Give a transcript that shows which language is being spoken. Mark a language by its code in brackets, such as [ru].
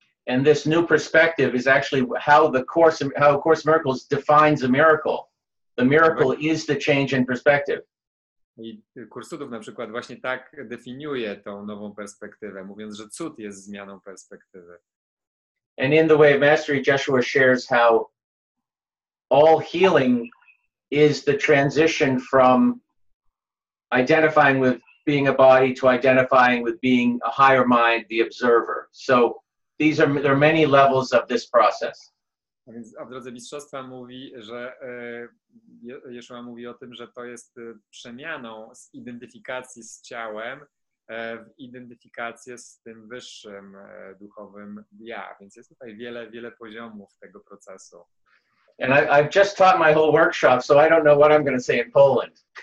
[en] And this new perspective is actually how Course in Miracles defines a miracle. The miracle is the change in perspective. [pl] I Kurs Cudów na przykład właśnie tak definiuje tą nową perspektywę, mówiąc, że cud jest zmianą perspektywy. [en] And in the Way of Mastery, Joshua shares how all healing is the transition from identifying with being a body to identifying with being a higher mind, the observer. So there are many levels of this process. [pl] A więc w Drodze Mistrzostwa mówi, że Jeszua mówi o tym, że to jest przemianą z identyfikacji z ciałem w identyfikację z tym wyższym duchowym ja. Więc jest tutaj wiele poziomów tego procesu. [en] And I've just taught my whole workshop, so I don't know what I'm going to say in Poland.